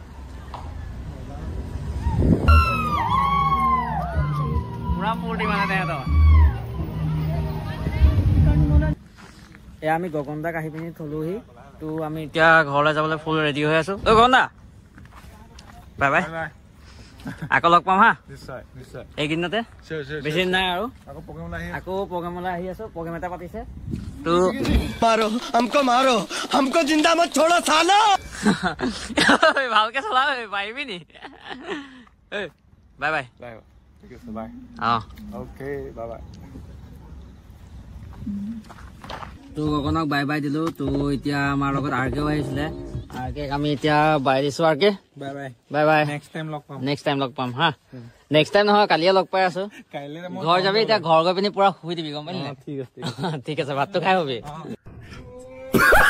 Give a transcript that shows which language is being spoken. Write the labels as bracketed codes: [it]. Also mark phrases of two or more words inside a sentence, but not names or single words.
[as] আমি গগন্দাক আহি পিনি থলোহি তো আমি এতিয়া ঘৰলৈ যাবলৈ [en] full ready [as] হৈ আছো গগন্দা [en] bye bye [as] আকৌ লগ পাম হা এইকেইদিনতে বেছি দিন নাই আৰু আকৌ প্ৰগ্ৰেমলৈ আহি আছো প্ৰগ্ৰেম এটা পাতিছে তো [hi] हमको जिंदा मत छोड़ो सालो [as] ভালকে চলা পাৰিবি নি [en] bye bye [as] তো গগনক [en] bye bye [as] দিলো তো এতিয়া আমাৰ লগত আৰকেও আহিছিলে আৰকে আমি এতিয়া বাই দিছো আৰকে [en] bye bye next time [as] লগ পাম হা [en] next time [as] নহয় কালিয়ে লগ পাই আছো ঘৰ যাবি এতিয়া ঘৰ গৈ পিনি পুৰা শুই দিবি গম পালি ঠিক আছে ভাতটো খাই হবি